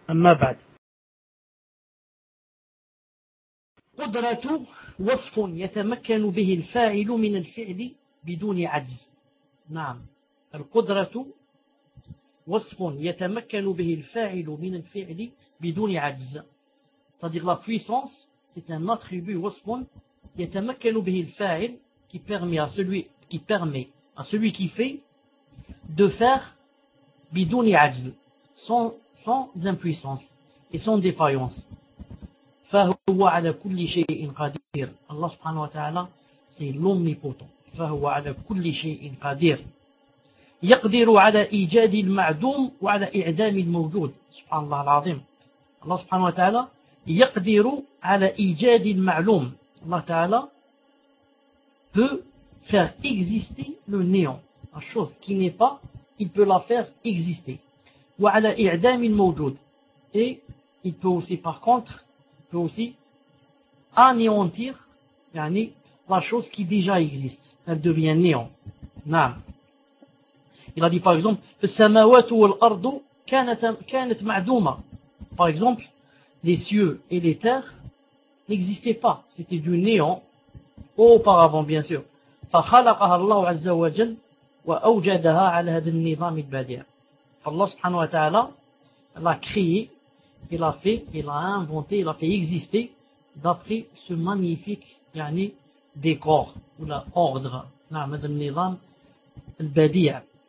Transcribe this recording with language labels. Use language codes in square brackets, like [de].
[ar] أما بعد، قدرة وصف يتمكن به الفاعل من الفعل بدون عجز. نعم، القدرة وصف يتمكن به الفاعل من الفعل بدون عجز. [fr] C'est-à-dire la puissance, c'est un attribut [ar] وصف يتمكن به الفاعل [fr] qui permet à celui qui fait de faire [ar] بدون عجز [fr] sans impuissance et sans défaillance. [ar] فهو على كل شيء قدير. الله سبحانه وتعالى [fr] c'est l'omnipotent. [ar] فهو على كل شيء قدير. يقدر على إيجاد المعدوم وعلى إعدام الموجود. سبحان الله العظيم. الله سبحانه وتعالى يقدر على إيجاد المعلوم. الله تعالى [fr] peut faire exister le néant, la chose qui n'est pas, il peut la faire exister. [ar] Wa ala i'dam al-mawjoud, [fr] et il peut aussi, par contre, il peut aussi anéantir, yani la chose qui déjà existe, elle devient néant. Naam. Il a dit par exemple, [ar] fa samawati wal ardu kanat ma'duma. [fr] Par exemple, les cieux et les terres n'existaient pas, c'était du néant auparavant, bien sûr. [ar] فخلقها الله عز وجل وأوجدها على هذا النظام البديع. فالله سبحانه وتعالى [fr] l'a créé, il a fait, il a inventé, il a fait exister d'après ce magnifique يعني décor ou l'ordre. [ar] نعم هذا النظام البديع.